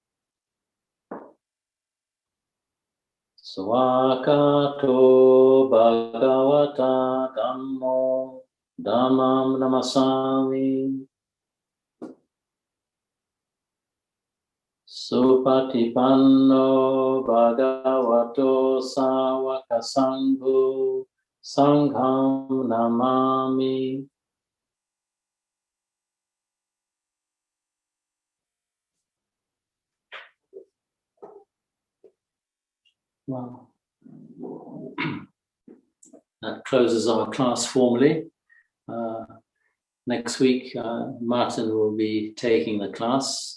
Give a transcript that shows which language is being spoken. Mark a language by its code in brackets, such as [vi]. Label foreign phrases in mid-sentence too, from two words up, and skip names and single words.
[pi] Swakato Bhagavata Dhammo Dhammam Namasami Supatipanno Bhagavato Sāvaka Sangho Sangham Namami. [en] Wow. That closes our class formally. Next week, Martin will be taking the class.